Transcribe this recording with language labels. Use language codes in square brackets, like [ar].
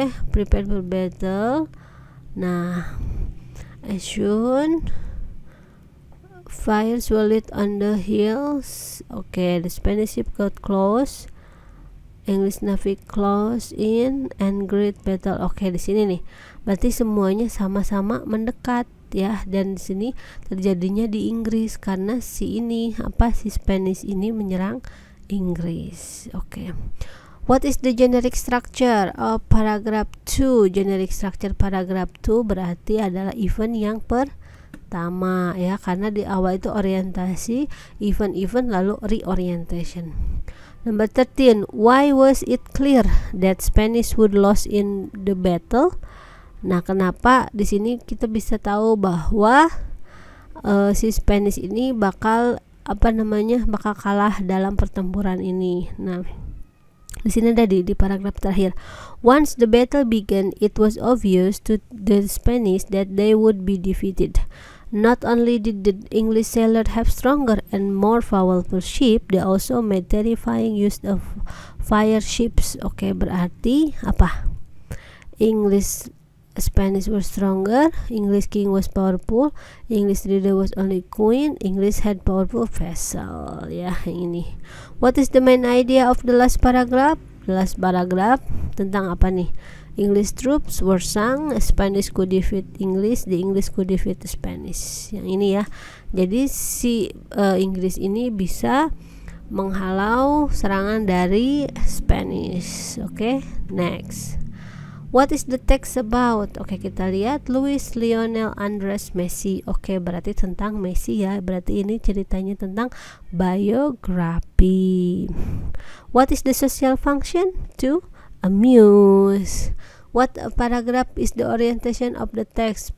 [en] Prepare for battle. Nah, as soon fires were lit on the hills. The Spanish ship got close. English Navy close in and great battle. [id] Di sini nih. Berarti semuanya sama-sama mendekat ya, dan di sini terjadinya di Inggris karena si Spanish ini menyerang Inggris. [en] What is the generic structure of paragraph 2? [id] Generic structure paragraph 2 berarti adalah event yang pertama ya, karena di awal itu orientasi, event lalu reorientation. [en] Number 13, why was it clear that Spanish would lose in the battle? [id] Nah, kenapa di sini kita bisa tahu bahwa si Spanish ini bakal kalah dalam pertempuran ini. Nah, di sini ada di paragraf terakhir. [en] Once the battle began, it was obvious to the Spanish that they would be defeated. Not only did the English sailors have stronger and more powerful ships, they also made terrifying use of fire ships. [id] Berarti apa? [en] Spanish were stronger, English king was powerful, English leader was only queen, English had powerful vessel [id] ya, yang ini. [en] What is the main idea of the last paragraph? The last paragraph [id] tentang apa nih? [en] English troops were sunk, Spanish could defeat English, the English could defeat the Spanish. [id] Yang ini ya. Jadi si Inggris ini bisa menghalau serangan dari Spanish. [en] Next. What is the text about? [id] Kita lihat. Luis Lionel Andres Messi. Berarti tentang Messi ya. Berarti ini ceritanya tentang biografi. [en] What is the social function? To amuse. What paragraph is the orientation of the text?